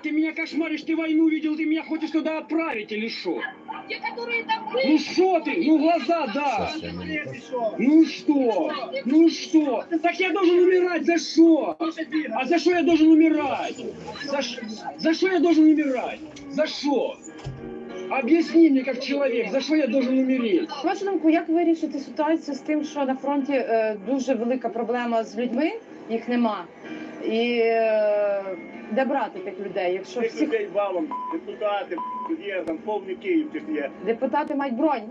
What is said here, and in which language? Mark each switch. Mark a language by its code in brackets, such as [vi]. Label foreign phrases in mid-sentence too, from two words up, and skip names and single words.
[ru] Ты меня кошмаришь, ты войну видел, ты меня хочешь туда отправить или что? Те, которые там были. Ну что ты? Ну глаза, да. Ну что? Ну что? Так я должен умирать за что? А за что я должен умирать? За что я должен умирать? За что? [uk] Об'ясни мені, як чоловік, за що я [ru] должен умереть? [uk] На вашу думку, як вирішити ситуацію з тим, що на фронті дуже велика проблема з людьми, їх нема. І де брати тих людей, якщо всіх... людей валом, депутати, є, там повний Київ тих є. Депутати мають бронь.